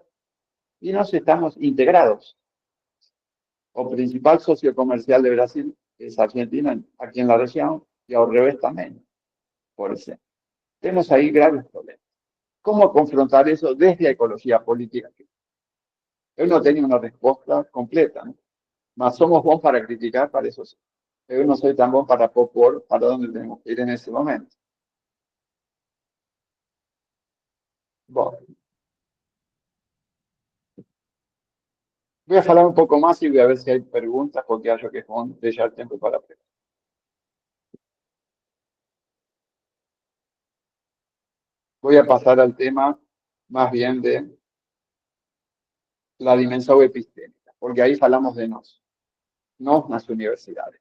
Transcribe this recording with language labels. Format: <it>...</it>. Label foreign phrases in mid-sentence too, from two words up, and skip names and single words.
<es>Y nos estamos integrados. O principal socio comercial de Brasil es Argentina, aquí en la región, y al revés también. Por eso. Tenemos ahí graves problemas. ¿Cómo confrontar eso desde la ecología política? Yo no tenía una respuesta completa, ¿no?</es> <pt>Mas somos bons para criticar,</pt> <es>para eso sí. Yo no soy tan bueno para propor para dónde tenemos que ir en ese momento. Bueno, voy a hablar un poco más y voy a ver si hay preguntas, porque</es> <pt>acho que vão deixar</pt> <es>tiempo para preguntas. Voy a pasar al tema más bien de la dimensión epistémica, porque ahí hablamos de nos las universidades.</es>